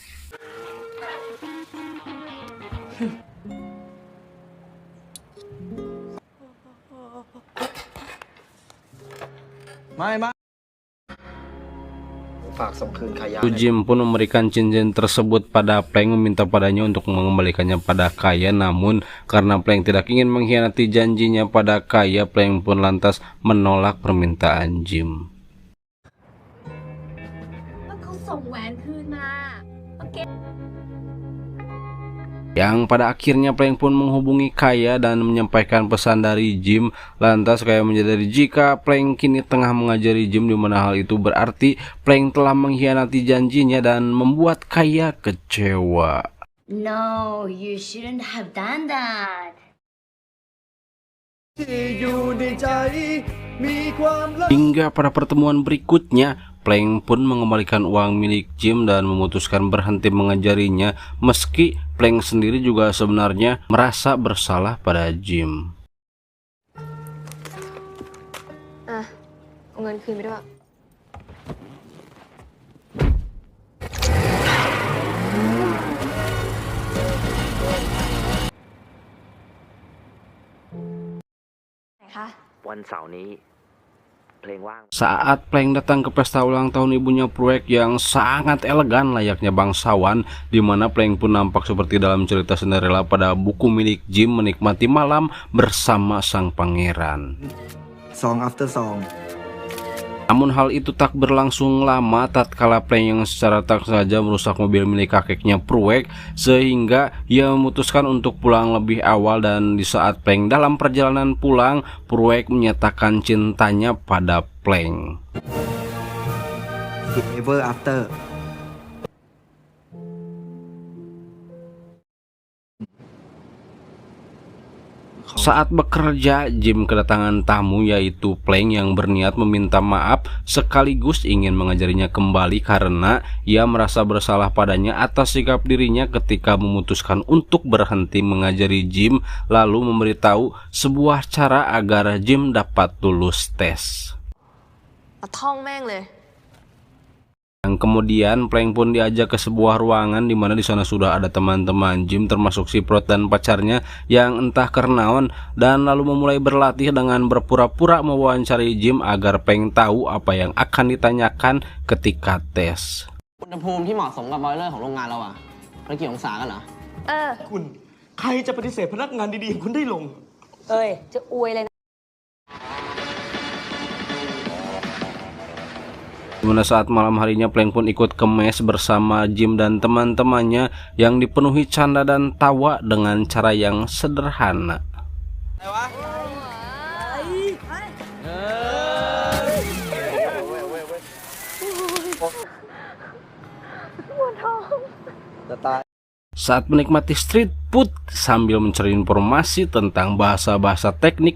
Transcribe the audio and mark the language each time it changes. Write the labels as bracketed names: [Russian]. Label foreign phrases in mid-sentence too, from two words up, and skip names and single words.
[Indonesian] Jim pun memberikan cincin tersebut pada Plank, meminta padanya untuk mengembalikannya pada Kaya. Namun karena Plank tidak ingin mengkhianati janjinya pada Kaya, Plank pun lantas menolak permintaan Jim. [Thai] เขาส่งแหวนคืนมา [Indonesian] Yang pada akhirnya Plank pun menghubungi Kaya dan menyampaikan pesan dari Jim. Lantas Kaya menyadari jika Plank kini tengah mengajari Jim, di mana hal itu berarti Plank telah mengkhianati janjinya dan membuat Kaya kecewa. [English] No, you shouldn't have done that. [Thai] ที่อยู่ในใจมีความรัก [Indonesian] Hingga pada pertemuan berikutnya, Plank pun mengembalikan uang milik Jim dan memutuskan berhenti mengajarinya, meski Plank sendiri juga sebenarnya merasa bersalah pada Jim. [Thai] เอาเงินคืนไปด้วย ไหนคะ วันเสาร์นี้เพลงว่าง [Indonesian] Saat Plank datang ke pesta ulang tahun ibunya Pruek yang sangat elegan layaknya bangsawan, di mana Plank pun nampak seperti dalam cerita Cinderella pada buku milik Jim menikmati malam bersama sang pangeran. [English] Song after song. [Indonesian] Namun hal itu tak berlangsung lama tatkala Plank yang secara tak sengaja merusak mobil milik kakeknya Pruek, sehingga ia memutuskan untuk pulang lebih awal. Dan di saat Plank dalam perjalanan pulang, Pruek menyatakan cintanya pada Plank. [English] Ever after. [Indonesian] Saat bekerja, Jim kedatangan tamu yaitu Plank yang berniat meminta maaf sekaligus ingin mengajarinya kembali karena ia merasa bersalah padanya atas sikap dirinya ketika memutuskan untuk berhenti mengajari Jim, lalu memberitahu sebuah cara agar Jim dapat lulus tes. [Thai] ท่องแม่งเลย [Indonesian] Yang kemudian Plank pun diajak ke sebuah ruangan di mana di sana sudah ada teman-teman Jim termasuk si Prot dan pacarnya yang entah kenaon, dan lalu memulai berlatih dengan berpura-pura mewawancari Jim agar Plank tahu apa yang akan ditanyakan ketika tes. [Thai] อุณหภูมิที่เหมาะสมกับบอยเลอร์ของโรงงานเราอะมันกี่องศากันเหรอ คุณใครจะปฏิเสธพนักงานดีๆอย่างคุณได้ลง เอ้ย จะอวยเลยนะ [Indonesian] Dimana saat malam harinya Plank pun ikut ke mes bersama Jim dan teman-temannya yang dipenuhi canda dan tawa dengan cara yang sederhana. Saat menikmati [English] street food [Indonesian] sambil mencari informasi tentang bahasa-bahasa teknik